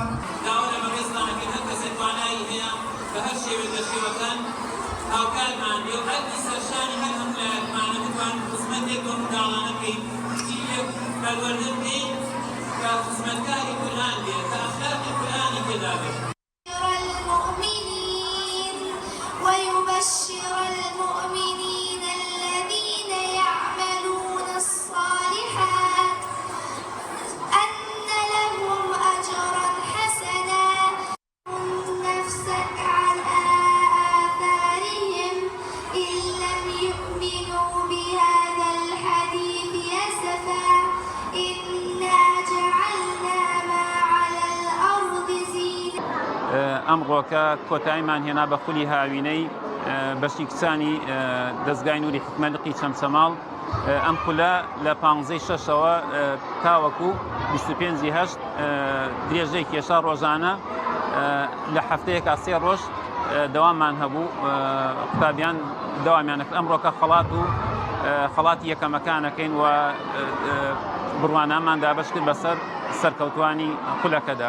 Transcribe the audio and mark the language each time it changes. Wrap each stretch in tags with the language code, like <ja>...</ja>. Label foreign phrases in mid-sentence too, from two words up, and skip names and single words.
<ckb>داوە لە بەڕێزانەکەن هەر کەسێک توانایی هەیە بە هەر شێوێک لە شێوەکان هاوکارمان بێ و هەردی سەرشانی هەر هەمولایەتمانە بتوانین خزمەتێک بۆ منداڵانە بکەین شتێک پەروەردە بکەین کە خزمەتکاری قورئان بێت کە ئەخلاقی قورئانی پێدا بێت</ckb> <ar>ويبشر المؤمنين الذين يعملون الصالحات أن لهم أجرا حسنا نفسك على آثارهم إن لم يؤمنوا بهذا الحديث أسفا إنا جعلنا ما على الأرض زينة.</ar> <ckb>ئەمڕۆکە کۆتاییمان هێنا بە خولی هاوینەی بەشی کچانی دەستگای نووری حکمە لقی چەمچەماڵ ئەم خولە لە 15/6ەوە تاوەکو 25/8 درێژەی کێشا ڕۆژانە لە هەفتەیەکە 3 ڕۆژ دەواممان هەبوو قوتابیان دەوامیانەکە ئەمڕۆکە خەڵاتی یەکەمەکانەکەین و بڕوانامان دابەش کرد بەسەر سەرکەوتوانی خولەکەدا.</ckb>